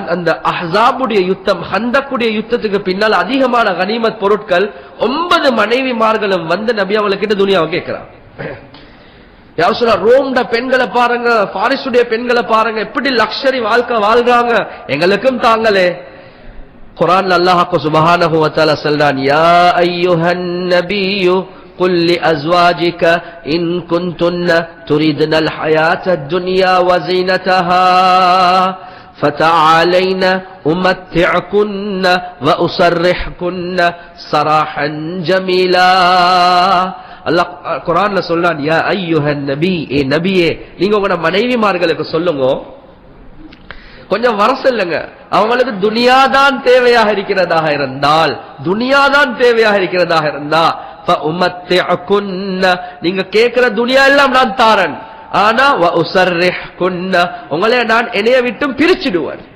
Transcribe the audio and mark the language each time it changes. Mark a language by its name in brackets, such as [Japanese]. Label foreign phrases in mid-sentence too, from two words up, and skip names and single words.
[Tamil] அந்த அஹ்ஸாபுடைய யுத்தம், ஹந்தக்குடைய யுத்தத்துக்கு பின்னால் அதிகமான கனிமத் பொருட்கள் 9 மனைவிமார்களும் வந்து நபி அவங்ககிட்ட துனியாவை கேட்கிறான். ரோம்ட பெண்களை பாருங்க, பாரிசுடைய பெண்களை பாருங்க, எப்படி லக்ஷரி வாழ்க்கை வாழ்றாங்க, எங்களுக்கும் தாங்களே. குர்ஆன்ல அல்லாஹ் [Arabic] سبحانه وتعالى சொல்றான், يا أيها النبي قل لأزواجك إن كنتن تريدن الحياة الدنيا وزينتها فتعالين أمتعكن وأسرحكن سراحا جميلا. அல்லாஹ் குர்ஆன்ல சொல்றான், يا أيها النبي, ஏ நபியே, நீங்க உங்க மனைவிமார்களுக்கு சொல்லுங்க, கொஞ்சம் வர சொல்லுங்க, அவங்களுக்கு துனியாதான் தேவையாக இருக்கிறதாக இருந்தால், துனியாதான் தேவையாக இருக்கிறதாக இருந்தா நீங்க கேட்கிற துனியா எல்லாம் நான் தாரன், ஆனா உங்களை நான் என்னைய விட்டும் பிரிச்சிடுவேன்.